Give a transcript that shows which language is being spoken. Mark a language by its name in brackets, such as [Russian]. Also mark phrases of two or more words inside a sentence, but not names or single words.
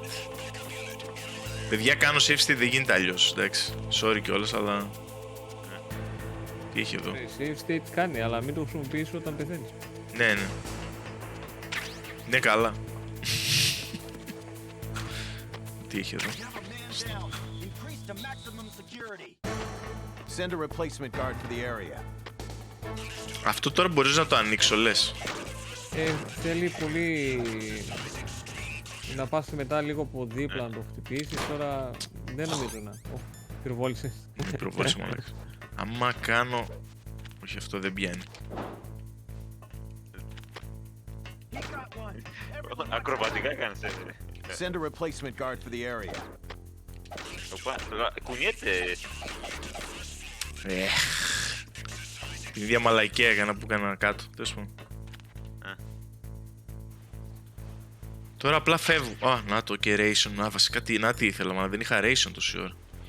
[Greek] Παιδιά, κάνω [English] save state, [Greek] δεν γίνεται αλλιώς, εντάξει. Sorry κιόλας, αλλά... Τι έχει εδώ? [English] Save state [Greek] κάνει, αλλά μην το χρησιμοποιήσεις όταν πεθαίνεις. Ναι. Ναι, καλά. Τι έχει εδώ? [English] Send a replacement guard to the area. [Greek] Αυτό τώρα μπορείς να το ανοίξω, λες? Θέλει πολύ... να πας μετά λίγο από δίπλα να το χτυπήσεις, τώρα δεν νομίζω να... Πυροβόλησες. Πυροβόλησε μαλάκα. Άμα κάνω... Όχι, αυτό δεν πιάνει. Ακροβατικά κάνεις έτσι. [English] Send a replacement guard for the area. [Greek] Κουνιέται. Την ίδια μαλακία έκανα που έκανα κάτω. Τέλος πάντων. Τώρα απλά φεύγω. Α, να το και ration. Να, βασικά τι ήθελα, μα δεν είχα ration τόση ώρα.